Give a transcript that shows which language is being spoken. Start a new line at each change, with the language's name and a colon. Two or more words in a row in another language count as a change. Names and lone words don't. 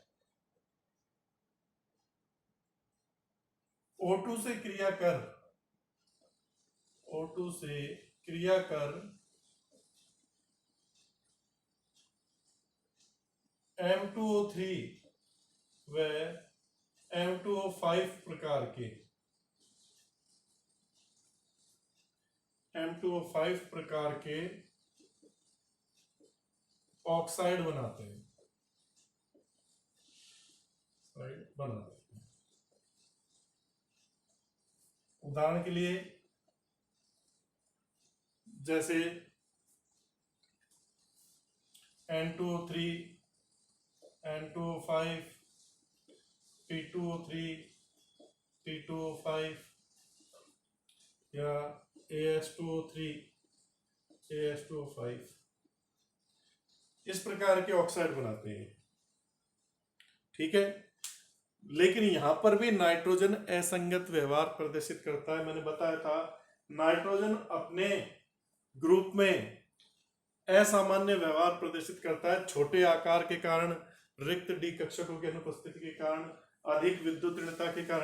Hindi: O2 से क्रिया कर M2O3 व M2O5 प्रकार के ऑक्साइड बनाते हैं। उदाहरण के लिए जैसे N2O3, N2O5, P2O3, P2O5 या AS2O3, AS2O5 इस प्रकार के ऑक्साइड बनाते हैं। ठीक है, लेकिन यहां पर भी नाइट्रोजन असंगत व्यवहार प्रदर्शित करता है। मैंने बताया था नाइट्रोजन अपने ग्रुप में असामान्य व्यवहार प्रदर्शित करता है, छोटे आकार के कारण, रिक्त डी कक्षकों की अनुपस्थिति के कारण, अधिक विद्युत ऋणता के कारण।